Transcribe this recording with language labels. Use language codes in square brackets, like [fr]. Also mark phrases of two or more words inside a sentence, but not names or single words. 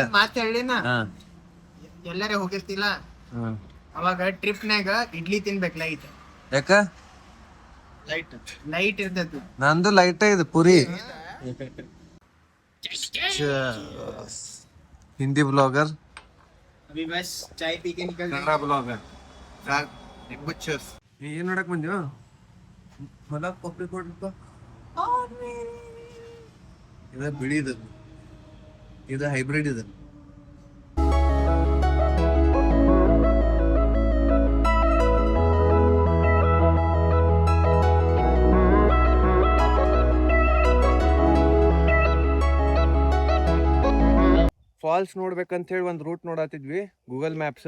[kn] ಮಾತು ಹೇಳಿನ, ಎಲ್ಲರೇ ಹೋಗಿರ್ತಿಲ್ಲ ಅವಾಗ ಟ್ರಿಪ್ನಾಗ ಇಡ್ಲಿ ತಿನ್ಬೇಕು ಲೈಟ್. ಯಾಕ ಲೈಟ್ ಇರ್ತೈತಿ. ನಂದು ಲೈಟ್ ಇದು ಪೂರಿ. ಹಿಂದಿ ಬ್ಲಾಗರ್, [hi] अभी बस चाय पी के निकल [kn] ಕನ್ನಡ ಬ್ಲಾಗರ್. ಏನ್ ನೋಡಕ್ ಬಂದ್ಯೋ? ಹೊಲ ಕೊಪ್ಪಿ ಕೊಡ್ರಪ್ಪ. ಇದು ಬಿಳಿದು, ಇದು ಹೈಬ್ರಿಡ್. ಇದು ಫಾಲ್ಸ್ ನೋಡ್ಬೇಕಂತ ಹೇಳಿ ಒಂದು ರೂಟ್ ನೋಡತ್ತಿದ್ವಿ ಗೂಗಲ್ ಮ್ಯಾಪ್ಸ್.